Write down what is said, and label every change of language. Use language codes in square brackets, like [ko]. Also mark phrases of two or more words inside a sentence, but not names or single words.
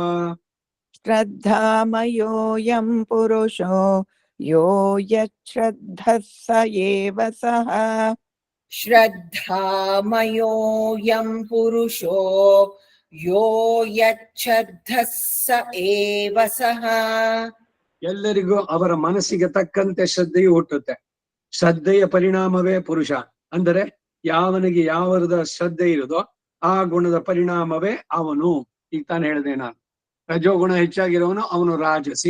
[sa] ಶ್ರದ್ಧಾಮಯೋऽಯಂ ಪುರುಷೋ ಯೋ ಯಚ್ಛ್ರದ್ಧಃ ಸ ಏವ ಸಹ. श्रद्धामयोऽयं पुरुषो यो यच्छ्रद्धः स एव सः. [kn] ಎಲ್ಲರಿಗೂ ಅವರ ಮನಸ್ಸಿಗೆ ತಕ್ಕಂತೆ ಶ್ರದ್ಧೆಯು ಹುಟ್ಟುತ್ತೆ. ಶ್ರದ್ಧೆಯ ಪರಿಣಾಮವೇ ಪುರುಷ. ಅಂದರೆ ಯಾವನಿಗೆ ಯಾವರದ ಶ್ರದ್ಧೆ ಇರುತ್ತೋ ಆ ಗುಣದ ಪರಿಣಾಮವೇ ಅವನು. ಈಗ ತಾನು ಹೇಳಿದೆ ನಾನು, ರಜೋಗುಣ ಹೆಚ್ಚಾಗಿರೋನು ಅವನು ರಾಜಸಿ.